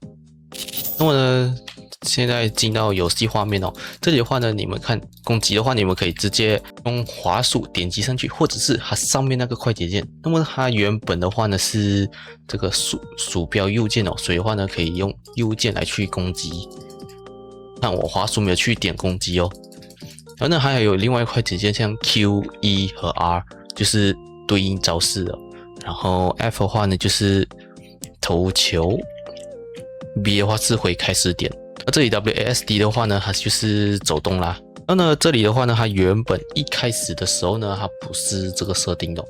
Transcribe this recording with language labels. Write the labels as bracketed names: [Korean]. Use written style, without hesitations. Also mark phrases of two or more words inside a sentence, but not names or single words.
[Chinese] 那麼呢，現在進到遊戲畫面哦，這裡的話呢，你們看攻擊的話，你們可以直接用滑鼠點擊上去，或者是它上面那個快捷鍵。那麼它原本的話呢是這個鼠標右鍵哦，所以的話呢可以用右鍵來去攻擊。但我滑鼠沒有去點攻擊哦。然後呢還有另外一快捷鍵，像 Q、E 和 R 就是對應招式的。然後 F 的話呢就是投球。B 的話是回開始點，而這裡 WASD 的話呢，它就是走動啦。然後呢，這裡的話呢，它原本一開始的時候呢，它不是這個設定的。